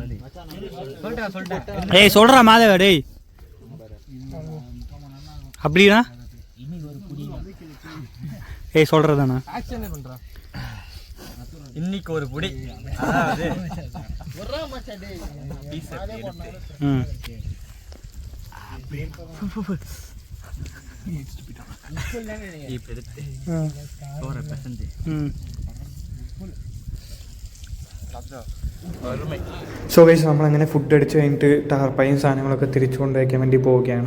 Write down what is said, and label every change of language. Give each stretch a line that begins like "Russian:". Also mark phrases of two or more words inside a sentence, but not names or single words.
Tamil: ஏய் சொல்றா மாதவ டேய். அப்படினா ஏய் சொல்றதானா? இன்னைக்கு ஒரு புடி
Malayalam: ம்
English: so guys
Malayalam: നമ്മളങ്ങനെ ഫുഡ് അടിച്ച് കഴിഞ്ഞിട്ട് ടാർപ്പായും സാധനങ്ങളൊക്കെ തിരിച്ചു കൊണ്ടുവയ്ക്കാൻ വേണ്ടി പോവുകയാണ്.